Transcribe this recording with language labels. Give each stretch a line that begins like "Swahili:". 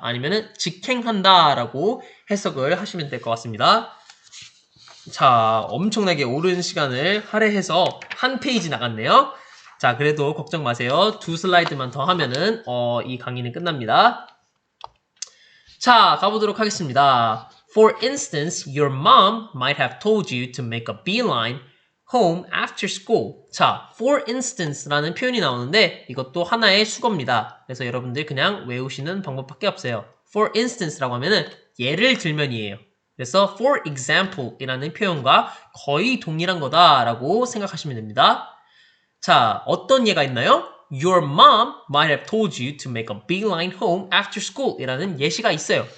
Korean: 아니면은 직행한다 라고 해석을 하시면 될 것 같습니다. 자, 엄청나게 오랜 시간을 할애해서 한 페이지 나갔네요. 자, 그래도 걱정 마세요. 2슬라이드만 더 하면은 이 강의는 끝납니다. 자, 가보도록 하겠습니다.
English: For instance, your mom might have told you to make a beeline home after school.
Korean: 자, for instance라는 표현이 나오는데 이것도 하나의 수거입니다. 그래서 여러분들 그냥 외우시는 방법밖에 없어요. For instance라고 하면은 예를 들면이에요. 그래서 for example이라는 표현과 거의 동일한 거다라고 생각하시면 됩니다. 자, 어떤 예가 있나요?
English: Your mom might have told you to make a beeline home after school
Korean: 이라는 예시가 있어요.